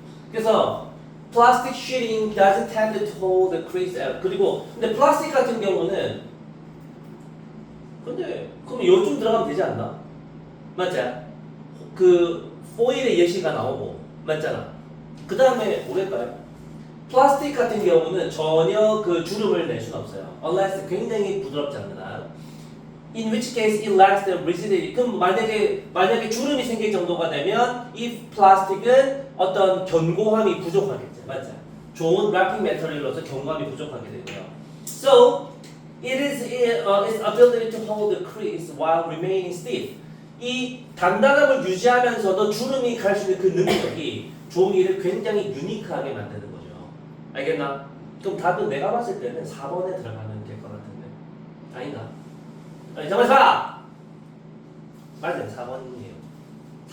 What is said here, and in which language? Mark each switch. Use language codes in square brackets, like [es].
[ko] 그래서 [en] plastic sheeting doesn't tend to hold the crease. [ko] 그리고 근데 플라스틱 같은 경우는 근데 그럼 요즘 들어가면 되지 않나? 맞지? 그 포일의 예시가 나오고 맞잖아. 그 다음에 뭐랄까요? 플라스틱 같은 경우는 전혀 그 주름을 낼 수는 없어요. [en] unless [ko] 굉장히 부드럽지 않는 한. [en] In which case it lacks the rigidity. [ko] 그럼 만약에 주름이 생길 정도가 되면 이 플라스틱은 어떤 견고함이 부족하겠죠. 맞죠? 좋은 래핑 메터리얼로서 견고함이 부족하게 되고요. [en] So it is its ability to hold the crease while remaining stiff. [ko] 이 단단함을 유지하면서도 주름이 갈 수 있는 그 능력이 종이를 굉장히 유니크하게 만드는 거죠. 알겠나? 그럼 답은 내가 봤을 때는 4번에 들어가면 될 것 같은데 아닌가? 잠깐만 봐! 맞아요. 4번이에요.